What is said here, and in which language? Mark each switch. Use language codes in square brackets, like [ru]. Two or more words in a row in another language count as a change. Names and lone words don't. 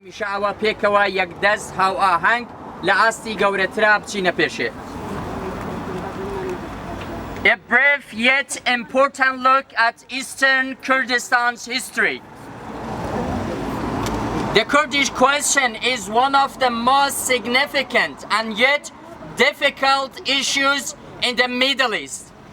[ckb] میشەوە پێکەوە یەکدەست هاو ئاهەنگ لە ئاستی گەورەترا بچینە پێشێ. [en] A brief yet important look at Eastern Kurdistan's history. The Kurdish question is one of the most significant and yet difficult issues in the Middle East.